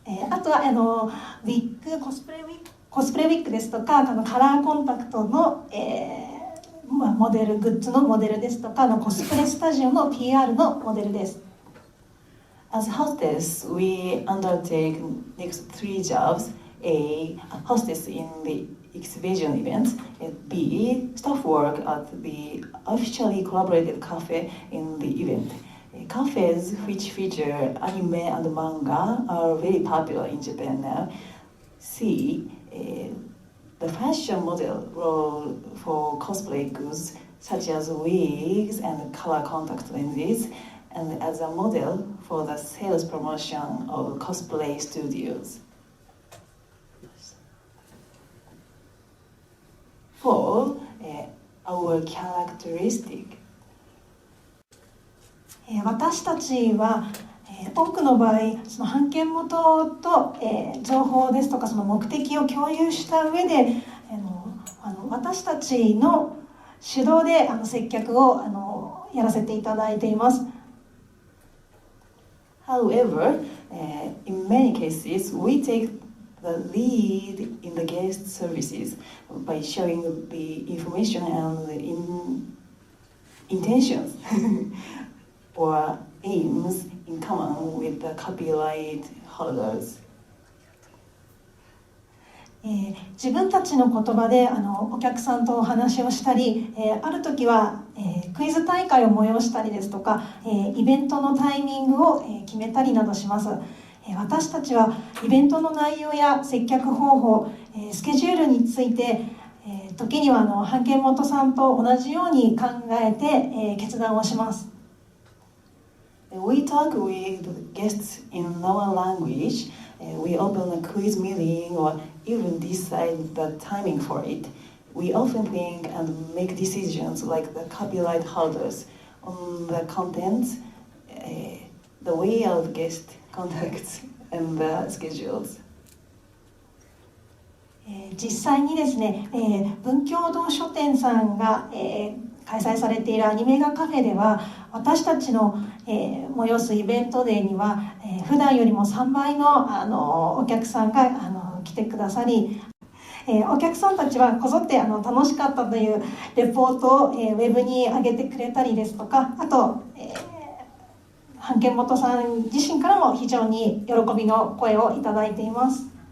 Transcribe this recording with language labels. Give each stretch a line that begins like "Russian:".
Japanese: あとはウィッグコスプレウィッグですとかカラーコンタクトの、モデルグッズのモデルですとかコスプレスタジオの PR のモデルです。
English: As hostess, we undertake next 3 jobs: A. Hostess in the exhibition event, B. Staff work at the officially collaborated cafe in the event. Cafes which feature anime and manga are very popular in Japan now. C. The fashion model role for cosplay goods such as wigs and color contact lenses, and as a model for the sales promotion of cosplay studios. 4. Our characteristic.
Japanese: 私たちは多くの場合その版権元と情報ですとかその目的を共有した上で私たちの主導で接客をやらせていただいています。
English: However, in many cases, we take the lead in the guest services by sharing the information and intentions or aims in common with the copyright holders.
Japanese: 自分たちの言葉でお客さんとお話をしたり、ある時は、クイズ大会を催したりですとか、イベントのタイミングを、決めたりなどします。私たちはイベントの内容や接客方法、スケジュールについて、時には版権元さんと同じように考えて、決断をします。
English: We talk with guests in our language. We open a quiz meeting or even decide the timing for it. We often think and make decisions like the copyright holders on the content, the way of guest contacts and the schedules.
Japanese: 実際にですね、文教堂書店さんが、開催されているアニメ画カフェでは、私たちの、催すイベントデーには、普段よりも3倍の、お客さんが来てくださり、お客さんたちはこぞって楽しかったというレポートを、ウェブに上げてくれたりですとか、あと、版権元さん自身からも非常に喜びの声をいただいています。